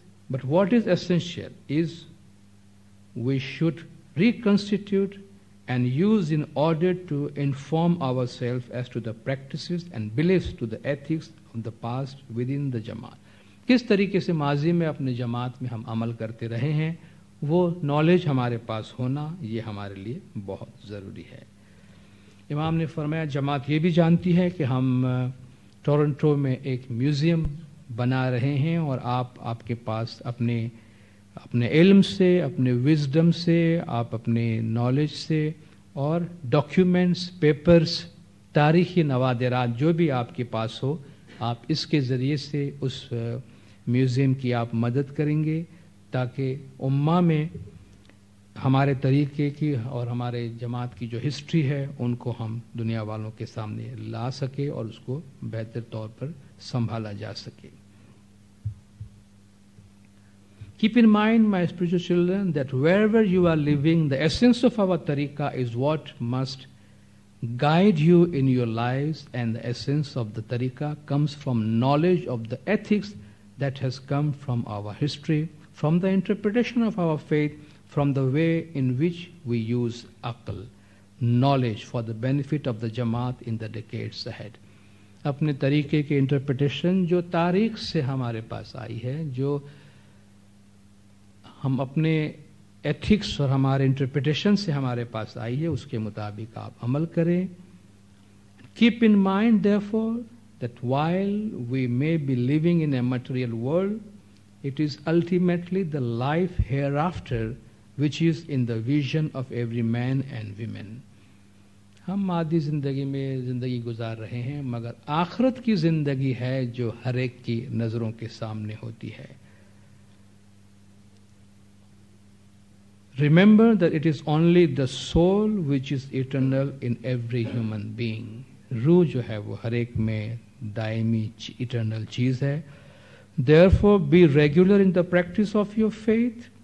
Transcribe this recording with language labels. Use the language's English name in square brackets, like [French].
[English] But what is essential is we should reconstitute and use in order to inform ourselves as to the practices and beliefs to the ethics of the past within the Jamaat. [Urdu] کس طریقے سے ماضی میں اپنے جماعت میں ہم عمل کرتے رہے ہیں، وہ نالج ہمارے پاس ہونا یہ ہمارے لیے بہت ضروری ہے. امام نے فرمایا جماعت یہ بھی جانتی ہے کہ ہم ٹورنٹو میں ایک میوزیم بنا رہے ہیں، اور آپ کے پاس اپنے علم سے، اپنے وزڈم سے، آپ اپنے نالج سے اور ڈاکیومنٹس، پیپرز، تاریخی نوادرات جو بھی آپ کے پاس ہو، آپ اس کے ذریعے سے اس میوزیم کی آپ مدد کریں گے تاکہ امہ میں ہمارے طریقے کی اور ہمارے جماعت کی جو ہسٹری ہے ان کو ہم دنیا والوں کے سامنے لا سکے اور اس کو بہتر طور پر سنبھالا جا سکے. [English] Keep in mind, my spiritual children, that wherever you are living, the essence of our tariqah is what must guide you in your lives, and the essence of the tariqah comes from knowledge of the ethics that has come from our history, from the interpretation of our faith, from the way in which we use aql, knowledge for the benefit of the Jamaat in the decades ahead. [Urdu] اپنے طریقے کے interpretation جو تاریخ سے ہمارے پاس آئی ہے، جو ہم اپنے ایتھکس اور ہمارے انٹرپریٹیشن سے ہمارے پاس آئی ہے، اس کے مطابق آپ عمل کریں. [English] Keep in mind, therefore, that while we may be living in a material world, it is ultimately the life hereafter which is in the vision of every man and women. [Urdu] ہم مادی زندگی میں زندگی گزار رہے ہیں، مگر آخرت کی زندگی ہے جو ہر ایک کی نظروں کے سامنے ہوتی ہے. [English] Remember that it is only the soul which is eternal in every human being. [Urdu] روح جو ہے وہ ہر ایک میں دائمی eternal چیز ہے. [English] Therefore, be regular in the practice of your faith.